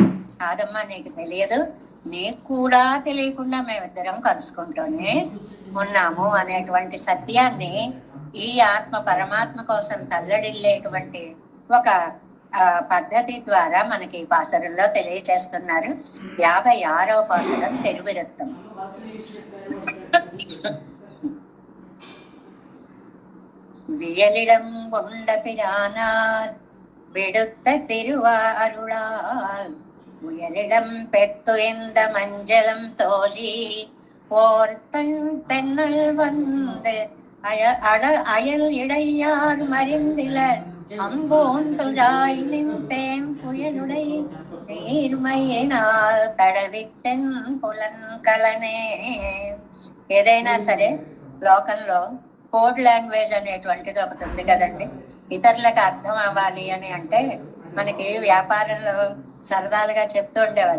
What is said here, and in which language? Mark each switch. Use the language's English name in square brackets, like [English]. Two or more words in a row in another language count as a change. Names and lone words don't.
[Telugu] కాదమ్మా నీకు తెలియదు, నీకు కూడా తెలియకుండా మేమిద్దరం కలుసుకుంటూనే ఉన్నాము అనేటువంటి సత్యాన్ని ఈ ఆత్మ పరమాత్మ కోసం తల్లడిల్లేటువంటి ఒక పద్ధతి ద్వారా మనకి పాసరంలో తెలియచేస్తున్నారు. 56వ పాసరం తెలుగురత్నం. [Tamil] வியலிடம் கொண்ட பிரானார் விடுத்த திருவாருளால் உயலிடம் பெத்துயர்ந்த மஞ்சளம் தோழி ஓர்த்தன் தென்னல் வந்து அயல் இடையார் மறிந்திலர் அம்போந்துழாய் நின்றேன் புயலுடை நீர்மையினால் தடவித்தேன் புலன்களனே. [Telugu] ఏదైనా సరే లోకంలో [English] code language [Telugu] అనేటువంటిది ఒకటి ఉంది కదండి. ఇతరులకు అర్థం అవ్వాలి అని అంటే మనకి వ్యాపారంలో సరదాలుగా చెప్తూ ఉండేవారు.